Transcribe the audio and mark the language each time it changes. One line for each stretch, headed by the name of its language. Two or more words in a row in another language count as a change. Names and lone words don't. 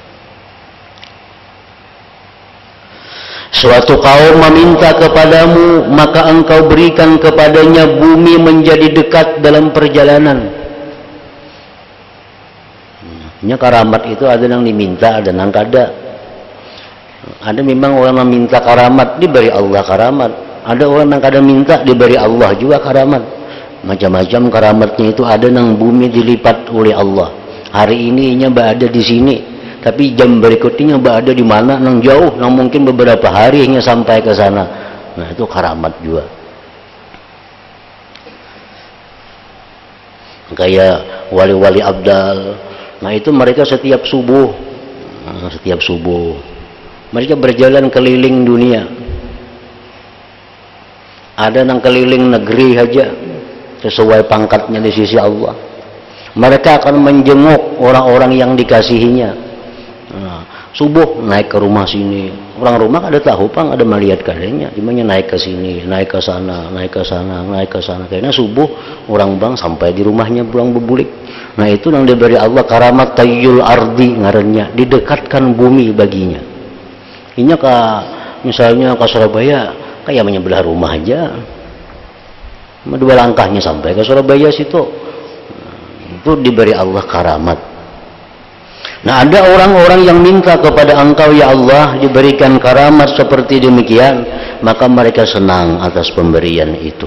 Indonesian: Suatu kaum meminta kepadamu, maka engkau berikan kepadanya bumi menjadi dekat dalam perjalanan. Ini karamat itu ada yang diminta, ada yang kada. Ada memang orang yang minta karamat, diberi Allah karamat. Ada orang yang kada minta, diberi Allah juga karamat. Macam-macam karamatnya itu. Ada yang bumi dilipat oleh Allah. Hari ini inya berada di sini, tapi jam berikutnya berada di mana, nang jauh, nang mungkin beberapa hari hanya sampai ke sana. Nah, itu karamat juga. Kayak wali-wali abdal. Nah, itu mereka setiap subuh mereka berjalan keliling dunia. Ada yang keliling negeri saja sesuai pangkatnya di sisi Allah. Mereka akan menjenguk orang-orang yang dikasihinya. Nah, subuh naik ke rumah sini, orang rumah
Banjar: ada tahu pang,
Indonesian: ada melihat kadanya, gimana naik ke sini, naik ke sana, naik ke sana, naik ke sana. Karena subuh orang bang sampai di rumahnya
Banjar: pulang bebulik.
Indonesian: Nah, itu yang diberi Allah karamat
Arabic: طي الأرض
Indonesian: ngarannya, didekatkan bumi baginya. Ini ke misalnya ke Surabaya, kayak menyebelah rumah aja, 2 langkahnya sampai ke Surabaya situ. Itu diberi Allah karamat. Nah, ada orang-orang yang minta kepada engkau, ya Allah, diberikan karamat seperti demikian, maka mereka senang atas pemberian itu.